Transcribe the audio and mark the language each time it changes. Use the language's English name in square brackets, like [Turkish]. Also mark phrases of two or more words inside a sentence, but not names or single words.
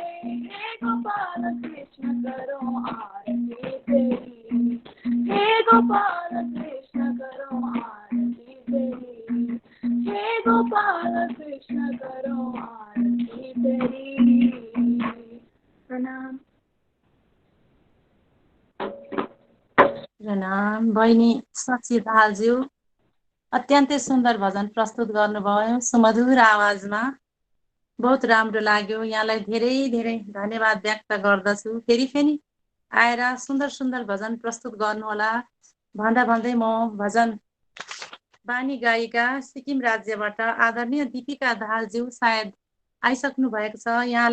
[Hindi] हे गोपाल कृष्ण करो आरती तेरी, हे गोपाल कृष्ण करो आरती तेरी, हे गोपाल कृष्ण करो आरती तेरी। [Nepali] प्रणाम। प्रणाम। बहिनी सची दाहालज्यू अत्यन्तै सुन्दर भजन प्रस्तुत गर्नुभयो सुमधुर आवाजमा। बहुत राम्रो लाग्यो। यहाँलाई धेरै धेरै धन्यवाद व्यक्त गर्दछु। फेरि आएर सुन्दर सुन्दर भजन प्रस्तुत गर्नुहोला भन्दा भन्दै म भजन बानी गायिका सिक्किम राज्यबाट आदरणीय दीपिका दाहालज्यू सायद आइसक्नु भएको छ।